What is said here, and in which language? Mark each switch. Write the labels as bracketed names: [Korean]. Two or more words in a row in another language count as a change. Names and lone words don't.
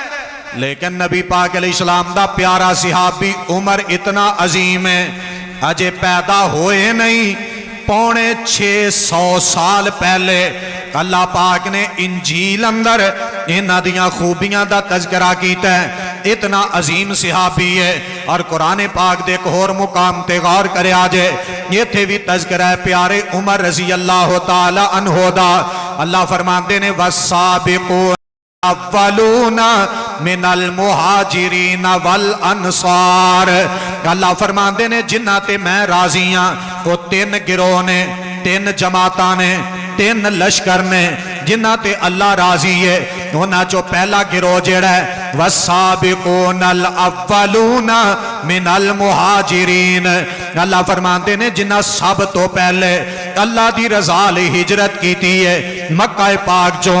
[Punjabi] لیکن نبی پاک علیہ السلام دا پیارا صحابی عمر اتنا عظیم ہے، اجے پیدا ہوئے نہیں، پونے 600 سال پہلے اللہ پاک نے انجیل اندر انہاں دیاں خوبیاں دا تذکرہ کیتا ہے. اتنا عظیم صحابی ہے. اور قرآن پاک دے ایک ہور مقام تے غور کریا جے، اتھے بھی تذکرہ ہے پیارے عمر [Arabic] رضي الله تعالى عنه [Punjabi] دا. اللہ فرماتے نے [Arabic] والسابقون الأولون من المهاجرين والأنصار. [Punjabi] اللہ فرماتے نے جنہاں تے میں راضی ہاں، او 3 گروہ نے، 3 جماعتاں نے، 3 لشکر نے، جنہاں تے اللہ راضی ہے. انہاں چوں پہلا گروہ جیہڑا ہے [Arabic] والسابقون الأولون من المهاجرين, [Punjabi] اللہ فرماتے نے جنہاں سب توں پہلے اللہ دی رضا لئی ہجرت کیتی ہے مکہ پاک چوں.